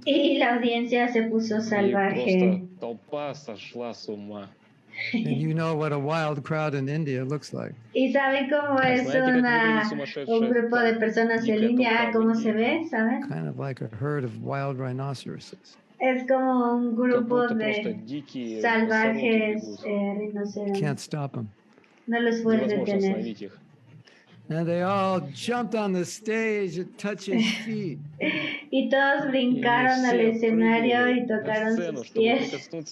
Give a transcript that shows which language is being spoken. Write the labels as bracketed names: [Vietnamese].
[Spanish] Y la audiencia se puso salvaje. [Russian] Просто толпа сошла с ума. [English] And you know what a wild crowd in India looks like. [Spanish] Y saben cómo es un grupo de personas en India, cómo se ve, ¿saben? [English] Kind of like a herd of wild rhinoceroses. [Spanish] Es como un grupo de salvajes rinocerontes. [English] Can't stop them. [Spanish] No los puedes detener. [English] And they all jumped on the stage and touched his feet. [Spanish] Y todos brincaron al escenario y tocaron sus pies.